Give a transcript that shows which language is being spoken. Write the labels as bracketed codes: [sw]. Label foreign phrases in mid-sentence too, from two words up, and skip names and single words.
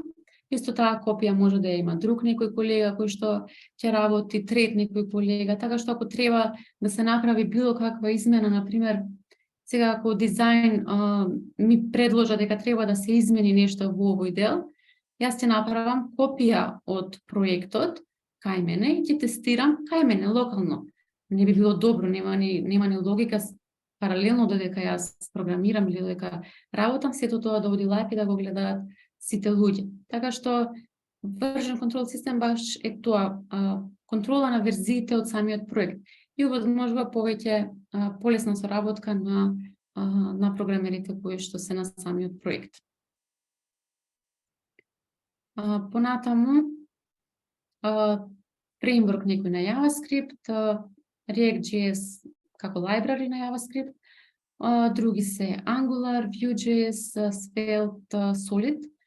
[mk] Исто таа копија може да ја има друг некој колега кој што ќе работи, трет некој колега, така што ако треба да се направи било каква измена, например, сега ако дизајн ми предложа дека треба да се измени нешто во овој дел, јас ќе направам копија од проектот кај мене и ќе тестирам кај мене локално. Не би било добро, нема ни логика паралелно додека јас програмирам или додека работам, сето тоа да оди лајв и да го гледаат сите луѓе. Така што [en] version control [mk] систем баш е тоа, контрола на верзиите од самиот проект и овозможува повеќе полесна соработка на програмерите кои што се на самиот проект. Понатаму фреймворк некој на JavaScript, React.js како library на JavaScript, други се Angular, Vue.js, Svelte, Solid.